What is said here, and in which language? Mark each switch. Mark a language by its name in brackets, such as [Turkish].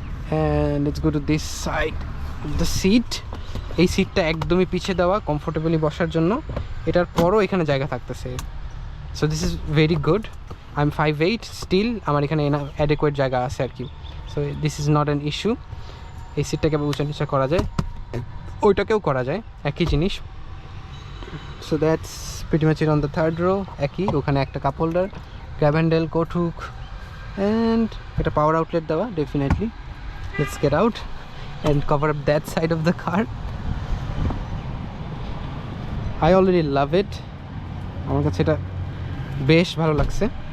[English] And let's go to this side the seat. [Bangla] এই সিটটা একদমই পিছিয়ে দেওয়া কমফোর্টেবলি বসার জন্য, এটার পরও এখানে জায়গা থাকতেছে। [English] So this is very good. I am 5'8", still [Bangla] আমার এখানে অ্যাডেকুয়েট জায়গা আছে আর কি। [English] So this is not an issue. [Bangla] এই সিটটাকে উঁচা নিচা করা যায়, ওইটাকেও করা যায়, একই জিনিস। [English] So that's pretty much it on the third row. [Bangla] একই, ওখানে একটা cup holder, grab handle, coat hook, and একটা পাওয়ার আউটলেট দেওয়া definitely. [English] Let's get out and cover up that side of the car. I already love it, [Bangla] আমার কাছে এটা বেশ ভালো লাগছে।